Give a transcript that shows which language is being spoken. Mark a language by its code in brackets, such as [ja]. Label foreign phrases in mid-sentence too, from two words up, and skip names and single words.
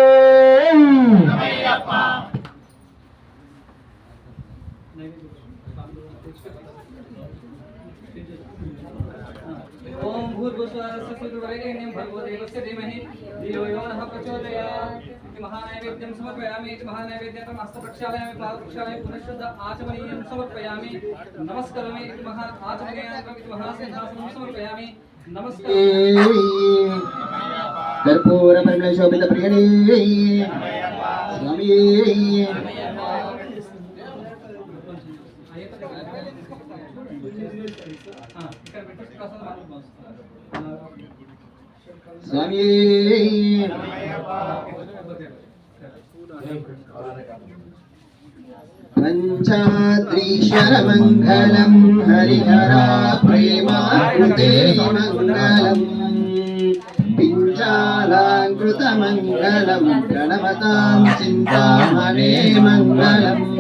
[sa] ओम भूर्भुवस्वरस्य सुरवरेण्यं भर्गो देवस्य धीमहि धियो यो नः प्रचोदयात् इति महानैवेद्यं समर्पयामि इति महानैवेद्यं हस्तप्रक्षालयामि पादप्रक्षालयामि पुनश्च आचमनीयं समर्पयामि नमस्करोमि इति महा आचमनीयं इति महासिंहासनं समर्पयामि नमस्कार कर्पूर परिमल शोभित प्रियणे स्वामी [te] ఇక్కడ పెట్టేసి కాస్త [sa] స్వామి పంచాద్రీశ్వర మంగళం హరిహర ప్రేమాకృతే మంగళం పించాలాంకృత మంగళం ప్రణమతాం చింతామణే మంగళం